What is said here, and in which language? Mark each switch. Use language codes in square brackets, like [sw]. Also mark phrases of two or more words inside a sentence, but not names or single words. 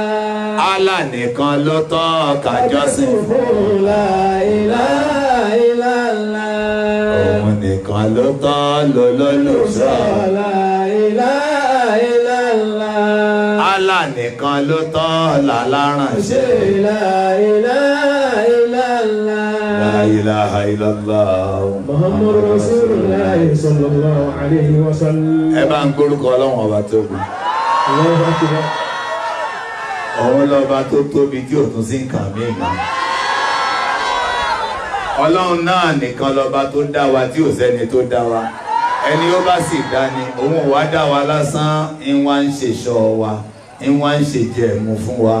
[yo] Allah nìkan ló tọ́ ká jọ́sìn fún. [ar] لا إله إلا الله. [yo] Òun nìkan ló tọ́ lólólùṣọ́. [ar] لا إله إلا الله. [yo] Allah nìkan ló tọ́ láláránṣẹ́. [ar] لا إله إلا الله. لا إله إلا الله. محمد رسول الله صلى الله عليه وسلم. [yo] Ẹ bá ń gbórúkọ Ọlọ́run ọba tóbi. [ar] الله أكبر. [yo] Òun lọ́ba tó tóbi tí ò tún sí nǹkan míì mọ́. Ọlọ́run náà nìkan lọ́ba tó dá wa tí ò sẹ́ni tó dá wa. Ẹni ó bá sì dá ni òun ò wá dá wa lásán ń wá ń ṣèṣọ́ wa ń wá ń ṣèjẹ ẹ̀mú fún wa.